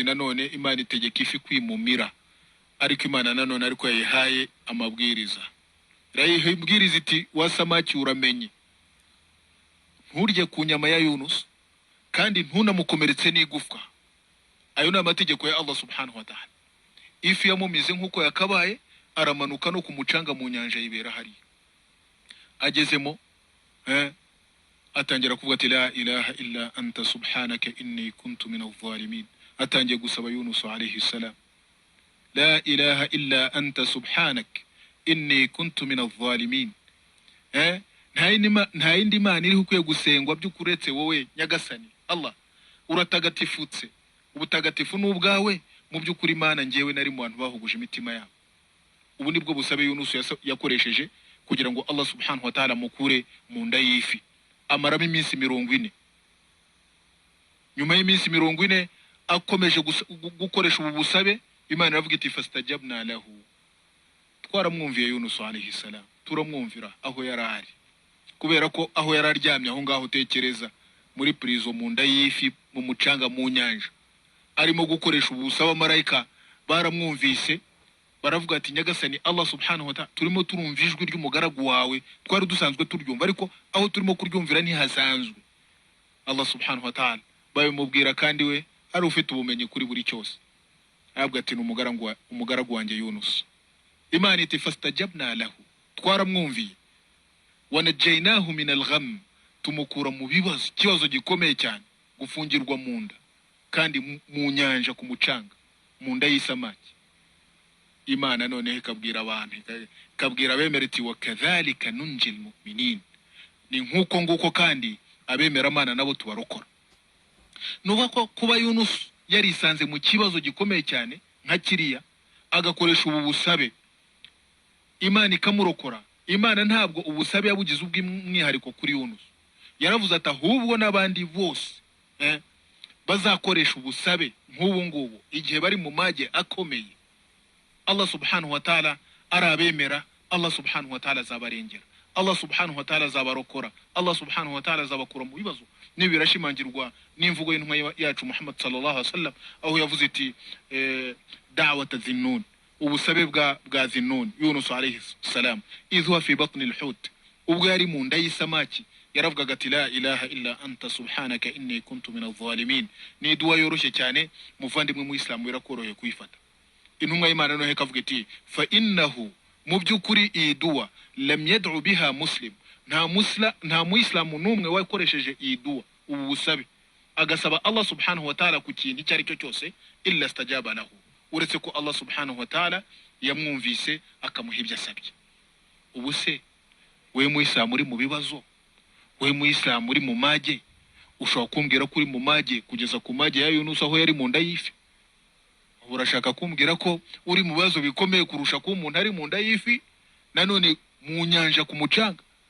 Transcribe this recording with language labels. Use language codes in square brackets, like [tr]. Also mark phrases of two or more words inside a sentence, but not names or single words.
[rw] Nanone Imana itegeka ifi kwimumira, ariko Imana nanone ariko yayihaye amabwiriza. Irayibwiriza iti wasamaki uramenye, nturye ku nyama ya Yunus kandi ntunamukomeretse n'igufwa. Ayo ni amategeko ya Allah [ar] سبحانه وتعالى. [rw] Ifi yamumize nk'uko yakabaye, aramanuka no ku mucanga mu nyanja yibera hari. Agezemo atangira kuvuga ati [ar] لا إله إلا أنت سبحانك إني كنت من الظالمين. [rw] Atangiye gusaba [ar] Yunus عليه السلام، لا إله إلا أنت سبحانك إني كنت من الظالمين. [rw] Nta yindi Mana iri ukwiye gusengwa by'ukuretse wowe nyagasani Allah. Uratagatifutse, ubutagatifu n'ubwawe. Mu by'ukuri Imana ngewe nari mu bantu bahuguje imitima yabo. Ubu nibwo busabe Yunus yakoresheje kugira ngo Allah [ar] سبحانه وتعالى [rw] mukure mu nda y'ifi. Amaramo iminsi 40. Nyuma y'iminsi 40 akomeje gukoresha ubu busabe, Imana iravuga iti [ar] فاستجبنا له. [rw] Twaramwumviye Yunus [ar] عليه السلام, [rw] turamwumvira aho yarari. Kubera ko aho yararyamye aho ngaho, tekereza muri prison mu nda y'ifi mu mucanga mu nyanja, arimo gukoresha ubu busaba. Marayika baramwumvise, baravuga ati nyagasani Allah [ar] سبحانه وتعالى, [rw] turimo turumva ijwi ry'umugaragu wawe, twari dusanzwe turyumva ariko aho turimo kuryumvira ni hasanzwe. Allah [ar] سبحانه وتعالى [rw] babimubwira, kandi we ari ufite ubumenyi kuri buri cyose. Aravuga ati umugaragu wanjye Yunus. Imana iti [ar] فاستجبنا له, [rw] twaramwumviye. [ar] ونجيناه من الغم, [rw] tumukura mu bibazo, kibazo gikomeye cyane, gufungirwa mu nda kandi mu nyanja ku mucanga mu nda y'isamaki. Imana none ikabwira abantu, ikabwira abemera iti [ar] وكذلك ننجي المؤمنين. [rw] Ni nkuko nguko kandi abemera Imana nabo tubarokora. Nuba ko kuba Yunus yarisanze mu kibazo gikomeye cyane nka kiriya, agakoresha ubu busabe, Imana ikamurokora. Imana ntabwo ubusabe yabugize ubw'umwihariko kuri Yunus. Yaravuze ati ahubwo n'abandi bose bazakoresha ubusabe nk'ubu ngubu igihe bari mu mage akomeye, Allah [ar] سبحانه وتعالى [rw] arabemera. Allah [ar] سبحانه وتعالى [rw] azabarengera, Allah [ar] سبحانه وتعالى [rw] azabarokora, Allah [ar] سبحانه وتعالى [rw] azabakura mu bibazo. Nibirashimangirwa n'imvugo y'intumwa yacu Muhammad [ar] صلى الله عليه وسلم, [rw] aho yavuze iti [ar] دعوة ذي النون, [rw] ubusabe bwa Zinnun Yunus [ar] عليه السلام, إذ هو في بطن الحوت, [rw] ubwo yari mu nda y'isamaki, yaravugaga ati [ar] لا إله إلا أنت سبحانك إني كنت من الظالمين. [rw] Ni duwa yoroshye cyane, muvandimwe mu Islam birakoroheye kuyifata. Intumwa y'Imana no hekavuga iti [ar] فإنه, [rw] mu by'ukuri iyi duwa [ar] لم يدع بها مسلم, [rw] nta muislamu n'umwe wakoresheje iyi duwa, ubu busabe agasaba Allah [ar] سبحانه وتعالى [rw] ku kintu icyo ari cyo cyose, [ar] إلا استجاب له, [rw] uretse ko Allah [ar] سبحانه وتعالى [rw] yamwumvise akamuha ibyo asabye. Ubu se we muislamu uri mu bibazo, we muislamu uri mu mage, ushobora kumbwira ko uri mu mage kugeza ku mage ya Yunus aho yari mu nda y'ifi? Urashaka kumbwira ko uri mu bibazo bikomeye kurusha ko umuntu ari mu nda y'ifi nanone mu nyanja ku mucanga?